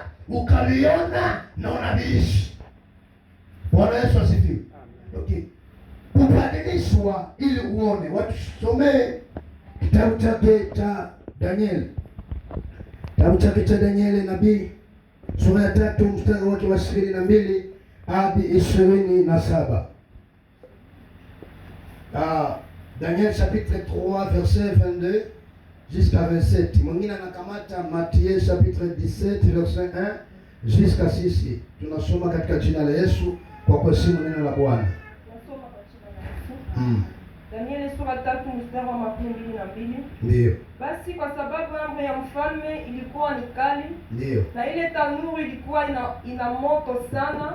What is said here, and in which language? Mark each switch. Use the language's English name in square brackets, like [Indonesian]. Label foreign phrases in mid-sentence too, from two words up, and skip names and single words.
[Swahili] ukaliona na unaviishi. Bwana Yesu asifiwe. Okay. Kubadilishwa ili uone. Watusomee kitabu chake cha Danieli. Kitabu chake cha Danieli nabii sura ya 3 mstari wake wa 22 hadi 27. [French] Daniel chapitre 3 verset 22 jusqu'à 27. [Swahili] Mwingine anakamata [French] Matthieu chapitre 17 verset 1 jusqu'à 6. [Swahili] Tunasoma katika jina la Yesu kwa kuheshimu neno la Bwana. Nasoma kwa jina la Yesu. Danieli sura 3 mstari wa 22. Ndio. Basi kwa sababu amri ya mfalme ilikuwa ni kali, ndio, na ile tanuru ilikuwa ina moto sana,